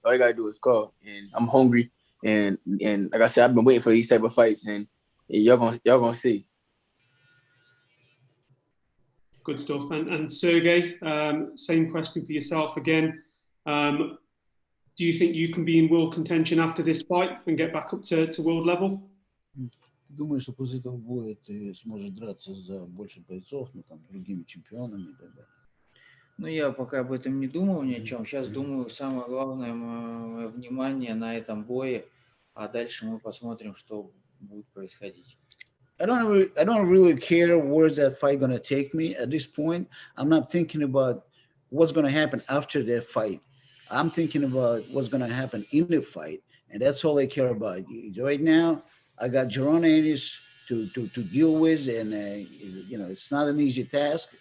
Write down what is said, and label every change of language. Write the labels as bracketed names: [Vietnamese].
[English] All I gotta do is call, and I'm hungry. And like I said, I've been waiting for these type of fights, and y'all gonna see. Good stuff. And Sergey, same question for yourself again. Do you think you can be in world contention after this fight and get back up to world level? [Russian] Думаю, что после этого боя ты сможешь драться за больше бойцов, ну там другими чемпионами и так далее. Ну, я пока об этом не думал ни о чем. Сейчас думаю, самое главное мое внимание на этом бое, а дальше мы посмотрим, что будет происходить. [English] I don't really care where's that fight going to take me at this point. I'm not thinking about what's going to happen after that fight. I'm thinking about what's going to happen in the fight, and that's all I care about. Right now, I got JARON ENNIS to deal with, and you know, it's not an easy task.